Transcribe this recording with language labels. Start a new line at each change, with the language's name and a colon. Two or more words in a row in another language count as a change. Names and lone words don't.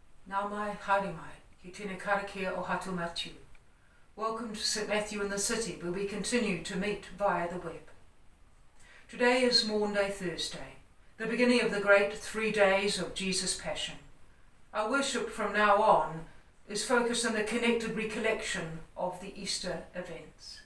Māori: Nau mai, haere mai, ki tēnei karakia o hatu Matthew.
English: Welcome to St. Matthew in the City, where we continue to meet via the web. Today is Maundy Thursday, the beginning of the great 3 days of Jesus' Passion. Our worship from now on is focused on the connected recollection of the Easter events.